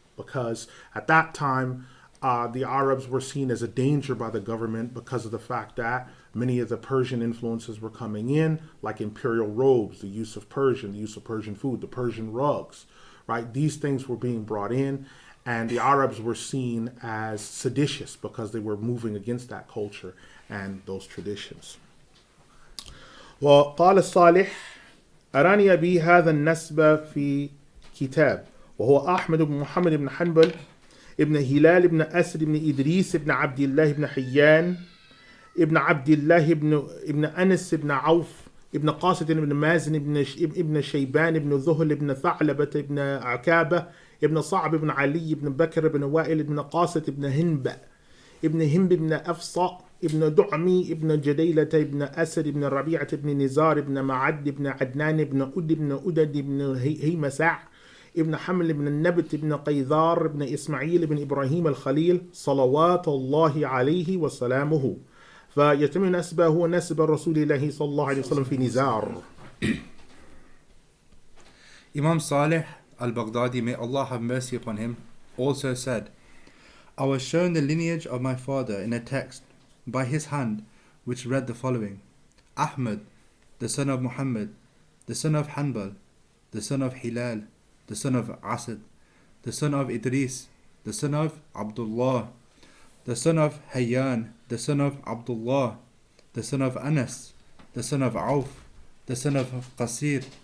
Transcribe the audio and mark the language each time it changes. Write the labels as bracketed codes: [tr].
[en] Because at that time, the Arabs were seen as a danger by the government because of the fact that many of the Persian influences were coming in, like imperial robes, the use of Persian food, the Persian rugs, right? These things were being brought in, and the Arabs were seen as seditious because they were moving against that culture and those traditions. [ar] وقال الصالح: أراني أبي هذا النسب في كتاب، وهو أحمد بن محمد بن حنبل ابن هلال ابن أسد ابن إدريس ابن عبد الله ابن حيان ابن عبد الله ابن أنس ابن عوف ابن قاسط ابن مازن ابن شيبان ابن ذهل ابن ثعلبة ابن عكابة ابن صعب ابن علي ابن بكر ابن وائل ابن قاسط ابن هنب ابن أفصى ابن دعمي ابن جديلة ابن أسد ابن ربيعة ابن نزار ابن معد ابن عدنان ابن أدد ابن هيمسع ابن حمل ابن النبت ابن قيذار ابن إسماعيل ابن إبراهيم الخليل صلوات الله عليه وسلامه. فيتم نسبه ونسب رسول الله صلى الله عليه وسلم في نزار. [en] Imam Salih al-Baghdadi, may Allah have mercy upon him, also said, I was shown the lineage of my father in a text by his hand, which read the following: Ahmad, the son of Muhammad, the son of Hanbal, the son of Hilal, the son of Asad, the son of Idris, the son of Abdullah, the son of Hayyan, the son of Abdullah, the son of Anas, the son of Auf, the son of Qasir,